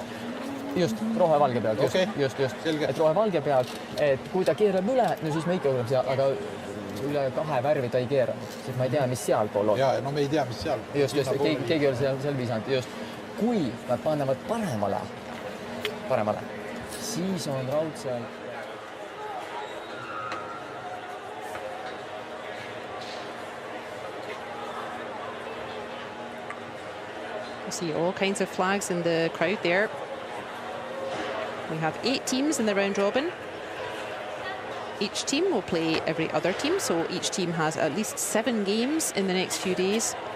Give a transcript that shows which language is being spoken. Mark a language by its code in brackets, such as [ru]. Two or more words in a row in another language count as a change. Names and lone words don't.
[et] Just, rohevalge pealt, just. Et rohevalge pealt, et kui ta keerab üle, no siis me ikka oleme seal, aga üle 2 värvi ta ei keera, sest ma ei tea, mis sealpool on. Ja, no me ei tea, mis seal. Just, keegi ei ole seal visanud, just. Kui nad panevad paremale, siis on raudselt. [en] You see all kinds of flags in the crowd there. We have 8 teams in the round robin. Each team will play every other team, so each team has at least 7 games in the next few days.